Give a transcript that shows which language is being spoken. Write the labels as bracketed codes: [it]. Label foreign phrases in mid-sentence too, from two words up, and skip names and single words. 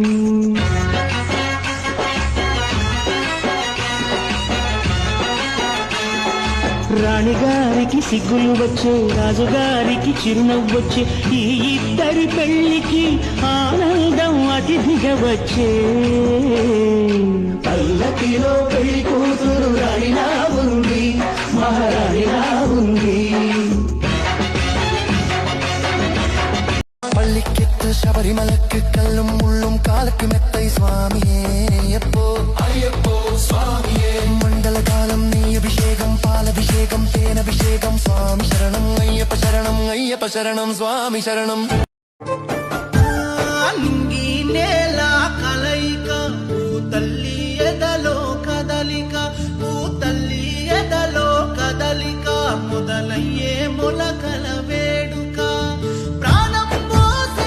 [te] రాణిగారికి సిగ్గులు వచ్చే, రాజుగారికి చిరునవ్వొచ్చే, ఈ ఇద్దరి పెళ్లికి ఆనందం అతిథిగా వచ్చే. పల్లకిలో పెళ్లి కూతురు రాణిలా ఉంది, మహారాణిలా ఉంది. [ta] பள்ளிக்கட்டு சபரிமலைக்கு கல்லும் முள்ளும் காலுக்கு மெத்தை சுவாமியே அய்யப்போ அய்யப்போ சுவாமியே மண்டலகாலம் நீ அபிஷேகம் பாலபிஷேகம் தேனபிஷேகம் சுவாமி சரணம் அய்யப்ப சரணம் அய்யப்ப சரணம் சுவாமி சரணம். [te] మొదలయ్యే మొలకల వేడుక ప్రాణం పోసే